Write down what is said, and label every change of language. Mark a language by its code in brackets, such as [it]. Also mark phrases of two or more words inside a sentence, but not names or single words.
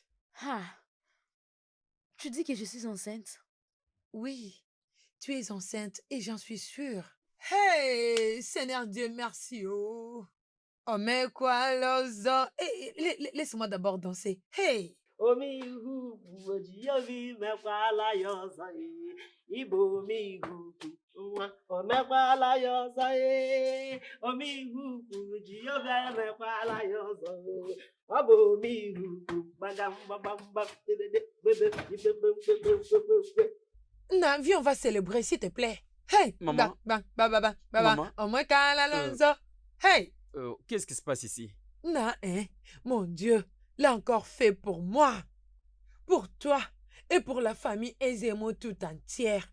[fr] Ah, tu dis que je suis enceinte? Oui, tu es enceinte et j'en suis sûre. Hey, Seigneur Dieu, merci. Oh, oh mais quoi, l'ozo? Laisse-moi d'abord danser. Hey, Omihu Ojiyobi mekwala yoza Ibo mihu Omekwala yoza Omihu Ojiyobi mekwala yoza Abo mihu Bagam babam bam non, viens, on va célébrer, s'il te plaît. Hey, Maman. Maman. Oh moi, l'ozo. Hey, Qu'est-ce qui se passe ici? non, hein, mon Dieu, l'a encore fait pour moi, pour toi et pour la famille Ezemo tout entière.